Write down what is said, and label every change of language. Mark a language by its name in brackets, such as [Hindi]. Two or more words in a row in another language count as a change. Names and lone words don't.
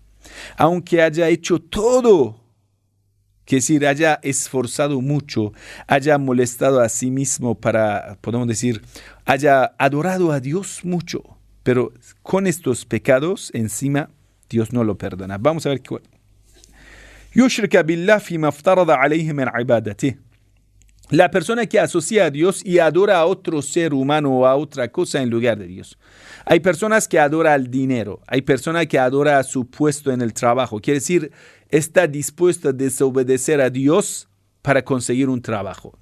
[Spanish] Aunque haya hecho todo, quiere decir, haya esforzado mucho, haya molestado a sí mismo para, podemos decir, haya adorado a Dios mucho. Pero con estos pecados encima, Dios no lo perdona. Vamos a ver qué. [Arabic] يشرك بالله فيما افترض عليه من عباداته. [Spanish] La persona que asocia a Dios y adora a otro ser humano o a otra cosa en lugar de Dios. Hay personas que adoran al dinero. Hay personas que adoran a su puesto en el trabajo. Quiere decir, está dispuesto a desobedecer a Dios para conseguir un trabajo.